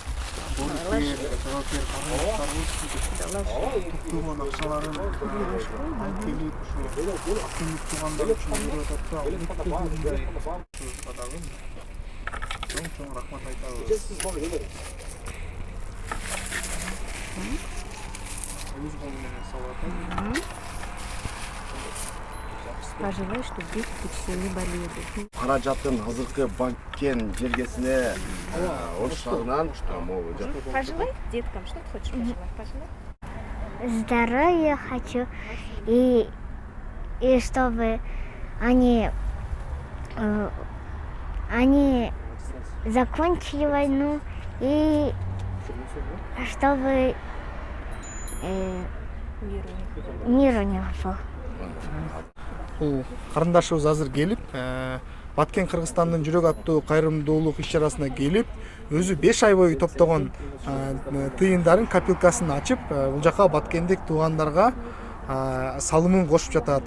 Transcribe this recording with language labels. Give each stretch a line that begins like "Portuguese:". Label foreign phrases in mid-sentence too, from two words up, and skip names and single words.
Kyrgyz: Туган акчаларын келип ушул активдик туугандар үчүн берип атат. Чоң рахмат айтабыз. Өз колу менен салып атат.
Russian: пожелаю, чтобы дети все не болели.
Kyrgyz: Каражаттын азыркы Баткен жергесине ош шаарынан
Russian: Пожелай деткам, что ты хочешь пожелать? Пожелай. Здоровья хочу. И чтобы они закончили войну. И чтобы мира не было.
Kyrgyz: Бул карындашыбыз азыр келип, Баткен Кыргызстандын жүрөк аттуу кайрымдуулук иш-чарасына келип, өзү 5 ай бою топтогон тыйындарын копилкасын ачып, бул жака баткендик туугандарга салымын кошуп жатат.